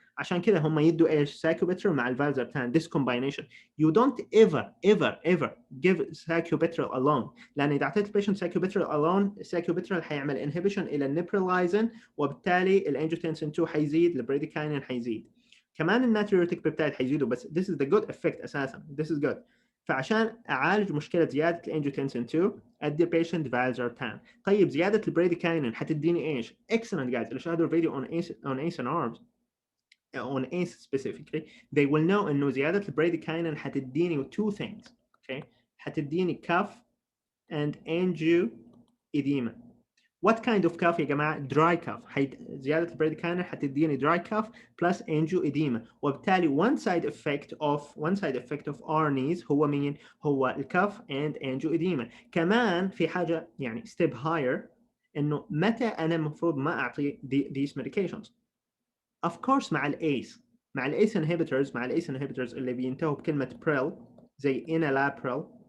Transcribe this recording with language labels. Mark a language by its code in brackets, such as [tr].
[ar] عشان كذا هم يدوا ايش؟ ساكوبيتريل مع الفالزرتان. [en] this combination you don't ever give sacubitril alone، [ar] لان اذا اعطيت البيشنت sacubitril alone الساكوبيتريل حيعمل انهبيشن الى النبريلايزن، وبالتالي الانجيوتنسين 2 حيزيد، البريديكاينين حيزيد، كمان الناتريوريتيك بيبتايد حيزيدوا، بس [en] this is the good effect [ar] اساسا، [en] this is good. [ar] فعشان اعالج مشكله زياده الانجيوتنسين 2 ادي البيشنت فالزرتان. طيب زياده البريديكاينين حتديني ايش؟ [en] excellent guys، [ar] اللي شاهدوا الفيديو [en] on ACE and ARBs on ACE specifically they will know [ar] انه زياده البريديكاينين حتديني [en] two things. okay، [ar] حتديني [en] cough and angioedema. what kind of cough [ar] يا جماعه؟ [en] dry cough. [ar] زياده البريديكاينين حتديني [en] dry cough plus angioedema، [ar] وبالتالي [en] one side effect of ARNIs [ar] هو مين؟ هو الكاف [en] and angioedema. [ar] كمان في حاجه يعني [en] step higher، [ar] انه متى انا المفروض ما اعطي [en] these medications؟ of course [ar] مع الايس، مع الايس inhibitors اللي بينتهوا بكلمه بريل زي enalapril.